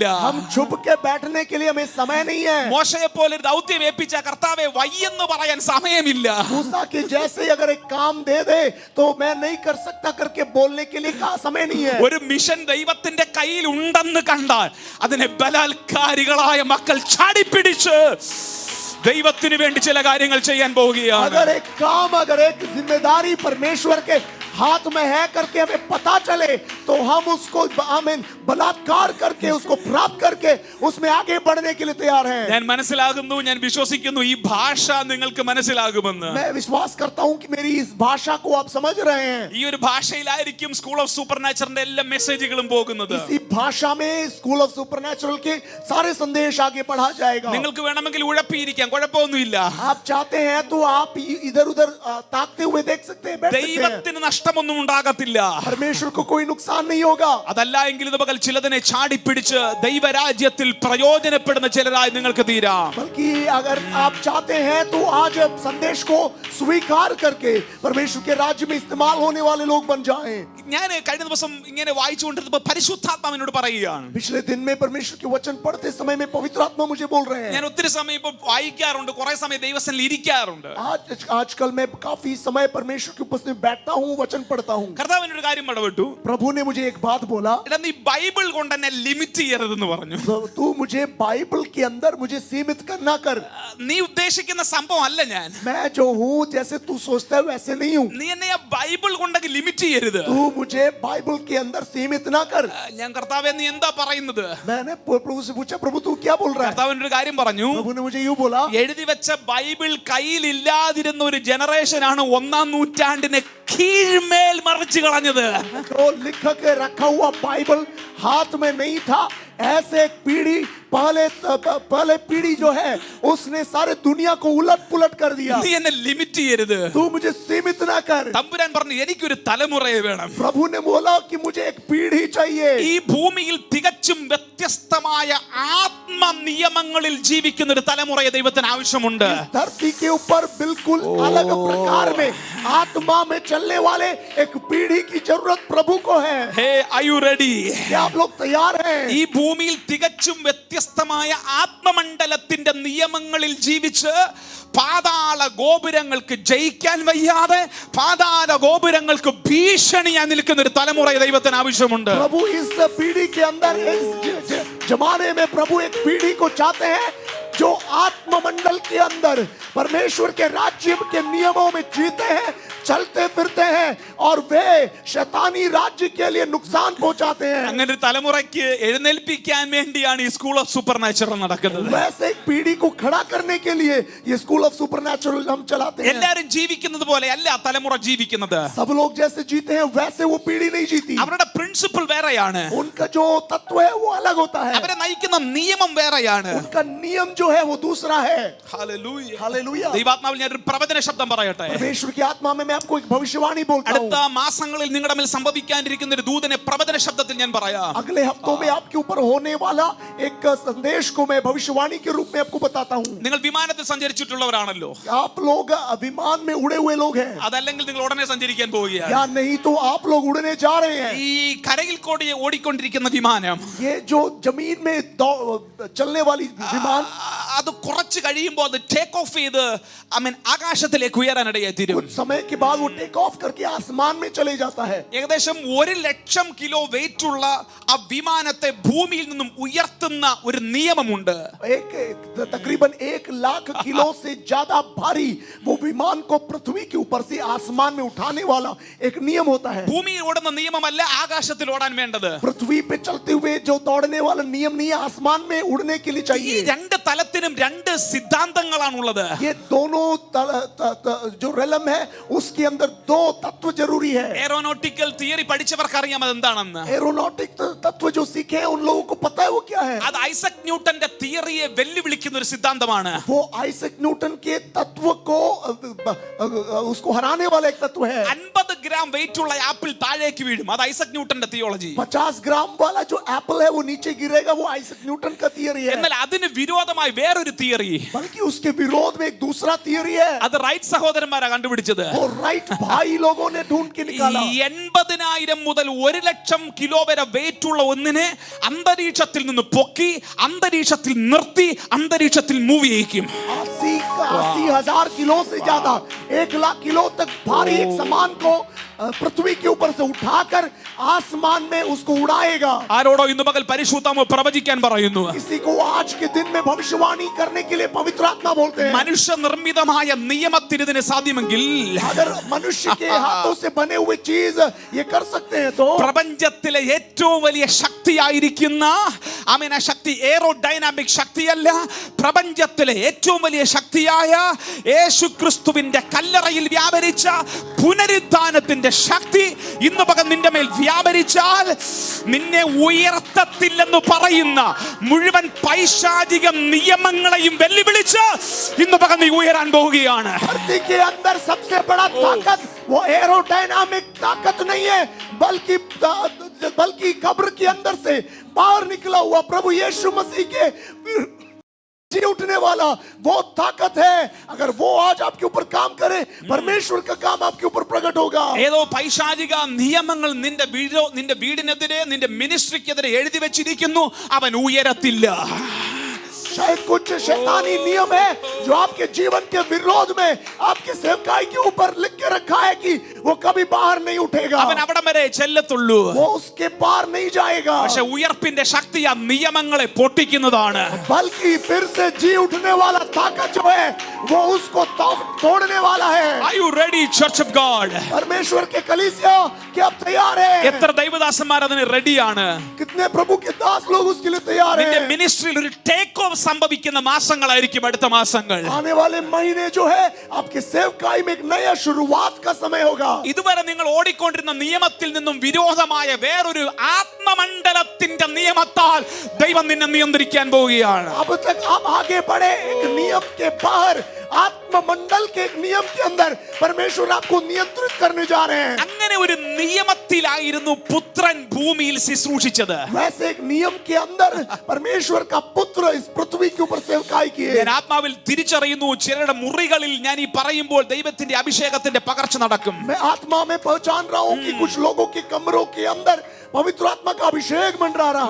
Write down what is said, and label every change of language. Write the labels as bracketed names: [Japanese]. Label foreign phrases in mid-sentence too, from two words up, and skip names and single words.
[Hindi] हम छुप के बैठने के लिए हमें समय नहीं है। [Malayalam] മോശയെ പോലെ ഒരു ദൗത്യം ഏൽപ്പിച്ച കർത്താവെ വയ്യെന്ന് പറയാൻ സമയമില്ല. [Hindi] मूसा के जैसे अगर एक काम दे दे तो मैं नहीं कर सकता करके बोलने के लिए का समय नहीं है। [Malayalam] ഒരു മിഷൻ ദൈവത്തിന്റെ കയ്യിൽ ഉണ്ടെന്ന് കണ്ടാൽ അതിനെ ബലാത്കാരികളായ മക്കൾ ചാടിപ്പിടിച്ച് ദൈവത്തിന് വേണ്ടി ചില കാര്യങ്ങൾ ചെയ്യാൻ പോവുകയാണ്. [Hindi] अगर एक जिम्मेदारी परमेश्वर के हाथ में है करके हमें पता चले तो हम उसको आमीन बलात्कार करके उसको प्राप्त करके उसमें आगे बढ़ने के लिए तैयार हैं। [Malayalam] ഞാൻ മനസ്സിലാകുന്നു, ഞാൻ വിശ്വസിക്കുന്നു ഈ ഭാഷ നിങ്ങൾക്ക് മനസ്സിലാകുമെന്ന്. [Hindi] मैं विश्वास करता हूं कि मेरी इस भाषा को आप समझ रहे हैं। [Malayalam] ഈ ഒരു ഭാഷയിലായിരിക്കും സ്കൂൾ ഓഫ് സൂപ്പർ നാച്ചുറലിന്റെ എല്ലാ മെസ്സേജുകളും പോകുന്നത്. [Hindi] इसी भाषा में स्कूल ऑफ सुपरनैचुरल के सारे संदेश आगे बढ़ा जाएगा। [Malayalam] നിങ്ങൾക്ക് വേണമെങ്കിൽ ഉഴപ്പിയിരിക്കാം, കുഴപ്പമൊന്നുമില്ല. [Hindi] आप चाहते हैं तो आप इधर उधर ताकते हुए देख सकते हैं, बैठ सकते हैं। [Malayalam] ദൈവത്തിന് നഷ്ടമൊന്നും ഉണ്ടാകത്തില്ല. [Hindi] परमेश्वर को कोई नुकसान नहीं होगा। [Malayalam] അതല്ല എങ്കിൽ ഇത് പകൽ ചിലതിനെ ചാടിപ്പിടിച്ച് ദൈവരാജ്യത്തിൽ പ്രയോജനപ്പെടുന്ന ചിലരായി നിങ്ങൾക്ക് തീരാം. [Hindi] बल्कि अगर आप चाहते हैं तो आज संदेश को स्वीकार करके परमेश्वर के राज्य में इस्तेमाल होने वाले लोग बन जाएं। [Malayalam] ഞാൻ കഴിഞ്ഞ ദിവസം ഇങ്ങനെ വായിച്ചുകൊണ്ടിരുന്നപ്പോൾ പരിശുദ്ധാത്മാവ് എന്നോട് പറയുകയാണ്. [Hindi] पिछले दिन में परमेश्वर के वचन पढ़ते समय में पवित्र आत्मा मुझे बोल रहे हैं। [Malayalam] ഞാൻ ഒത്തിരി സമയം ഇപ്പോൾ വായിക്കാറുണ്ട്, കുറെ സമയം ദൈവസന്നിധിയിൽ ഇരിക്കാറുണ്ട്. [Hindi] आजकल मैं काफी समय परमेश्वर के उपस्थिति में बैठता हूँ, वचन पढ़ता हूँ। [Malayalam] കർത്താവ് എന്നോട് കാര്യം ഇടപെട്ടു. [Hindi] प्रभु ने मुझे एक बात बोला, [Malayalam] എടാ നീ ബൈബിൾ കൊണ്ട് എന്നെ ലിമിറ്റ് ചെയ്യരുതെന്ന് പറഞ്ഞു. [Hindi] तू मुझे बाइबल के अंदर मुझे सीमित करना कर। [Malayalam] നീ ഉദ്ദേശിക്കുന്ന സംഭവം അല്ല ഞാൻ. [Hindi] मैं जो हूँ जैसे तू सोचता है वैसे नहीं हूँ। [Malayalam] നീ എന്നെ ആ ബൈബിൾ കൊണ്ടൊക്കെ ലിമിറ്റ് ചെയ്യരുത്. [Hindi] तू मुझे बाइबल के अंदर सीमित ना कर। [Malayalam] ഞാൻ കർത്താവേ നീ എന്താ പറയുന്നത്? [Hindi] मैंने प्रभु से पूछा, प्रभु तू क्या बोल रहा है? [Malayalam] കർത്താവ് എന്നൊരു കാര്യം പറഞ്ഞു. [Hindi] प्रभु ने मुझे यूं बोला, [Malayalam] എഴുതി വെച്ച ബൈബിൾ കയ്യിലില്ലാതിരുന്ന ഒരു ജനറേഷനാണ് ഒന്നാം നൂറ്റാണ്ടിനെ കീഴ്മേൽ മറിച്ച് കളഞ്ഞത്. [Hindi] जो लिख के रखा हुआ बाइबल हाथ में नहीं था, ऐसे एक पीढ़ी पहले पीढ़ी जो है उसने सारे दुनिया को उलट पुलट कर दिया। [Malayalam] നീ എന്നെ ലിമിറ്റ് ചെയ്യരുത്. [Hindi] तू मुझे सीमित ना कर। [Malayalam] തമ്പുരാൻ പറഞ്ഞു എനിക്കൊരു തലമുറയെ വേണം. [Hindi] प्रभु ने बोला कि मुझे एक पीढ़ी चाहिए। [Malayalam] ഈ ഭൂമിയിൽ തികച്ചും വ്യത്യസ്തമായ ആത്മ നിയമങ്ങളിൽ ജീവിക്കുന്ന ഒരു തലമുറയെ ദൈവത്തിന് ആവശ്യമുണ്ട്. [Hindi] धरती के ऊपर बिल्कुल अलग प्रकार में आत्मा में चलने वाले एक पीढ़ी की जरूरत प्रभु को है। [English] Hey are you ready? [Hindi] क्या आप लोग तैयार हैं? [Malayalam] ഈ ഭൂമിയിൽ തികച്ചും വ്യത്യസ്തമായ ആത്മമണ്ഡലത്തിന്റെ നിയമങ്ങളിൽ ജീവിച്ച് പാതാള ഗോപുരങ്ങൾക്ക് ജയിക്കാൻ വയ്യാതെ പാതാള ഗോപുരങ്ങൾക്ക് ഭീഷണിയായി നിൽക്കുന്ന ഒരു തലമുറയെ ദൈവത്തിന് ആവശ്യമുണ്ട്. [Hindi] प्रभु इस पीढ़ी के अंदर इस जमाने में प्रभु एक पीढ़ी को चाहते हैं जो आत्ममंडल के अंदर परमेश्वर के राज्य के नियमों में जीते हैं, चलते फिरते हैं और वे शैतानी राज्य के लिए नुकसान पहुंचाते हैं। [Malayalam] അങ്ങനെ ഒരു തലമുറയ്ക്ക് എഴുന്നേൽപ്പിക്കാൻ വേണ്ടിയാണ് ഈ സ്കൂൾ ഓഫ് സൂപ്പർ നാച്ചുറൽ നടക്കുന്നത്. [Hindi] वैसे एक पीढ़ी को खड़ा करने के लिए ये स्कूल ऑफ सुपरनैचुरल हम चलाते हैं। [Malayalam] എല്ലാവരും ജീവിക്കുന്നത് പോലെ അല്ല ആ തലമുറ ജീവിക്കുന്നത്. [Hindi] सब लोग जैसे जीते हैं वैसे वो पीढ़ी नहीं जीती। [Malayalam] അവരുടെ പ്രിൻസിപ്പിൾ വേറെയാണ്. [Hindi] उनका जो तत्व है वो अलग होता है। [Malayalam] അവരെ നയിക്കുന്ന നിയമം വേറെയാണ്. [Hindi] उनका नियम जो है वो दूसरा है। [Malayalam] ഹല്ലേലൂയ. [Hindi] हालेलुया। [Malayalam] ദൈവാത്മാവിൽ ഞാൻ ഒരു പ്രവചന ശബ്ദം പറയട്ടെ. [Hindi] परमेश्वर की आत्मा में मैं आपको एक भविष्यवाणी बोलता हूँ। [Malayalam] അടുത്ത മാസങ്ങളിൽ നിങ്ങളുടെ മേൽ സംഭവിക്കാനിരിക്കുന്ന ഒരു ദൂതനെ പ്രവചന ശബ്ദത്തിൽ ഞാൻ പറയാം. [Hindi] अगले हफ्तों में आपके ऊपर होने वाला एक संदेश को मैं भविष्यवाणी के रूप में आपको बताता हूँ। [Malayalam] നിങ്ങൾ വിമാനത്തിൽ സഞ്ചരിച്ചിട്ടുള്ളവരാണല്ലോ. [Hindi] आप लोग विमान में उड़े हुए लोग हैं [Malayalam] അതല്ലെങ്കിൽ നിങ്ങൾ ഉടനെ സഞ്ചരിക്കാൻ പോവുകയാണ്. [Hindi] या नहीं तो आप लोग उड़ने जा रहे हैं। [Malayalam] ഈ കരയിൽ കൂടി ഓടിക്കൊണ്ടിരിക്കുന്ന വിമാനം [Hindi] ये जो जमीन में चलने वाली विमान [Malayalam] അത് കുറച്ച് കഴിയുമ്പോൾ അത് [English] take off [Malayalam] ചെയ്ത് ആകാശത്തിലേക്ക് ഉയരാനിടയായി തീരും. [Hindi] कुछ समय के बाद वो [English] take off [Hindi] करके आसमान में चले जाता है। [Malayalam] ഏകദേശം 1,00,000 കിലോ വെയിറ്റ് ഉള്ള ആ വിമാനത്തെ ഭൂമിയിൽ നിന്നും ഉയർത്തുന്ന ഒരു നിയമമുണ്ട്. [Hindi] तकरीबन 1,00,000 किलो से ज्यादा भारी वो विमान को पृथ्वी के ऊपर से आसमान में उठाने वाला एक नियम होता है। [Malayalam] ഭൂമിയിൽ ഓടുന്ന നിയമമല്ല ആകാശത്തിൽ ഓടാൻ വേണ്ടത്. [Hindi] पृथ्वी पे चलते हुए जो दौड़ने वाला नियम नहीं है, आसमान में उड़ने के लिए [Malayalam] ഈ [Hindi] चाहिए। [Malayalam] രണ്ട് തലത്തിൽ രണ്ടിനും രണ്ട് സിദ്ധാന്തങ്ങളാണുള്ളത്. [Hindi] ये दोनों जो रेलम है उसके अंदर दो तत्व जरूरी है. [English] aeronautical theory [Malayalam] പഠിച്ചവർക്ക് അറിയാം അതെന്താണെന്ന്. [Hindi] एरोनॉटिक तत्व जो सीखे हैं उन लोगों को पता है वो क्या है. [Malayalam] അത് ഐസക് ന്യൂട്ടന്റെ തിയറിയെ വെല്ലുവിളിക്കുന്ന ഒരു സിദ്ധാന്തമാണ്. [Hindi] वो आइजैक न्यूटन के तत्व को उसको हराने वाला एक तत्व है. [Malayalam] 50 ഗ്രാം വെയിറ്റ് ഉള്ള ആപ്പിൾ താഴേക്ക് വീഴും. അത് ഐസക് ന്യൂട്ടന്റെ തിയോളജി. [Hindi] 50 ग्राम वाला जो एप्पल है वो नीचे गिरेगा, वो आइजैक न्यूटन का थियरी है. [Malayalam] എന്നാൽ അതിന് വിരോധമായി വേറൊരു തിയറി, [Hindi] बल्कि उसके विरोध में एक दूसरा थियरी है. [Malayalam] അത് റൈറ്റ് സഹോദരന്മാരാ കണ്ടുപിടിച്ചത്. [Hindi] वो राइट भाई लोगों ने ढूंढ के निकाला. [Malayalam] 80,000 മുതൽ 1,00,000 കിലോ വരെ വെയിറ്റ് ഉള്ള ഒന്നിനെ അന്തരീക്ഷത്തിൽ നിന്ന് പൊക്കി അന്തരീക്ഷത്തിൽ നിർത്തി അന്തരീക്ഷത്തിൽ മൂവ് ചെയ്യിക്കും. [Hindi] 80,000 किलो से ज्यादा 1,00,000 किलो तक भारी एक सामान को पृथ्वी के ऊपर से उठाकर आसमान में उसको उड़ाएगा. [Malayalam] ആരോടോ ഇന്ന് പകൽ പരിശുദ്ധാത്മാവ് പ്രവചിക്കാൻ പറയുന്നു. [Hindi] किसी को आज के दिन में भविष्यवाणी करने के लिए पवित्र आत्मा बोलते हैं. [Malayalam] മനുഷ്യ നിർമ്മിതമായ നിയമത്തിന് ഇതിന് സാധ്യമെങ്കിൽ [Hindi] अगर मनुष्य के हाथों से बने हुए चीज ये कर सकते हैं तो [Malayalam] പ്രപഞ്ചത്തിലെ ഏറ്റവും വലിയ ശക്തിയായിരിക്കുന്ന ആ ശക്തി എയറോഡൈനാമിക് ശക്തിയല്ല, പ്രപഞ്ചത്തിലെ ഏറ്റവും വലിയ ശക്തിയായ യേശുക്രിസ്തുവിന്റെ കല്ലറയിൽ വ്യാപരിച്ച പുനരുത്ഥാനത്തിന്റെ ശക്തി ഇന്ന് പകൽ നിന്റെ മേൽ വ്യാപരിച്ചാൽ നിന്നെ ഉയർത്തത്തില്ലെന്ന് പറയുന്ന മുഴുവൻ പൈശാചിക നിയമങ്ങളെയും വെല്ലുവിളിച്ച് ഇന്ന് പകൽ നീ ഉയരാൻ പോവുകയാണ്. [Hindi] धरती के अंदर सबसे बड़ा ताकत वो एरोडायनामिक ताकत नहीं है, बल्कि कब्र के अंदर से बाहर निकला हुआ प्रभु यीशु मसीह के जी उठने वाला वो ताकत है. अगर वो आज आपके ऊपर काम करे, परमेश्वर का काम आपके ऊपर प्रकट होगा. [Malayalam] ഏതോ പൈശാചിക നിയമങ്ങൾ നിന്റെ വീടിനെതിരെ നിന്റെ മിനിസ്ട്രിക്കെതിരെ എഴുതി വെച്ചിരിക്കുന്നു, അവൻ ഉയരത്തില്ല. [Hindi] शायद कुछ शैतानी नियम है जो आपके जीवन के विरोध में आपके सेवकाई के ऊपर लिख के रखा है कि वो कभी बाहर नहीं उठेगा, [Malayalam] അവൻ അവിടം വരെ ചെല്ലത്തുള്ളൂ. [Hindi] वो उसके पार नहीं जाएगा. [Malayalam] പക്ഷെ ഉയർപ്പിന്റെ ശക്തി ആ നിയമങ്ങളെ പൊട്ടിക്കുന്നതാണ്. [Hindi] बल्कि फिर से जी उठने वाला ताकत जो है वो उसको तोड़ने वाला है. [English] Are you ready, Church of God? [Hindi] परमेश्वर के कलीसिया क्या आप तैयार हैं? [Malayalam] എത്ര ദൈവദാസന്മാർ അതിന് റെഡിയാണ്? [Hindi] कितने प्रभु के दास लोग उसके लिए तैयार [Malayalam] നിന്റെ [Hindi] हैं? [Malayalam] മിനിസ്ട്രിയിൽ ഒരു [English] take off [Malayalam] സംഭവിക്കുന്ന മാസങ്ങളായിരിക്കും അടുത്ത മാസങ്ങൾ. [Hindi] आने वाले महीने जो है आपके सेवकाई में एक नया शुरुआत का समय होगा. [Malayalam] ഇതുവരെ നിങ്ങൾ ഓടിക്കൊണ്ടിരുന്ന നിയമത്തിൽ നിന്നും വിരോധമായ വേറൊരു ആത്മമണ്ഡലത്തിന്റെ നിയമത്താൽ ദൈവം നിന്നെ നിയന്ത്രിക്കാൻ പോവുകയാണ്. [Hindi] अब तक आप आगे बढ़े एक नियम के बाहर, आत्ममंडल के एक नियम के अंदर परमेश्वर आपको नियंत्रित करने जा रहे हैं. [Malayalam] അങ്ങനെ ഒരു നിയമത്തിലായിരുന്നു പുത്രൻ ഭൂമിയിൽ ശുശ്രൂഷിച്ചത്. [Hindi] वैसे एक नियम के अंदर परमेश्वर का पुत्र इस पृथ्वी के ऊपर सेवकाई किए. [Malayalam] ഞാൻ ആത്മാവിൽ തിരിച്ചറിയുന്നു, ചിലരുടെ മുറികളിൽ ഞാൻ ഈ പറയുമ്പോൾ ദൈവത്തിന്റെ അഭിഷേകത്തിന്റെ പകർച്ച നടക്കും. [Hindi] मैं आत्मा में पहचान रहा हूँ कि कुछ लोगों के कमरों के अंदर पवित्र आत्मा का अभिषेक मंडरा रहा है.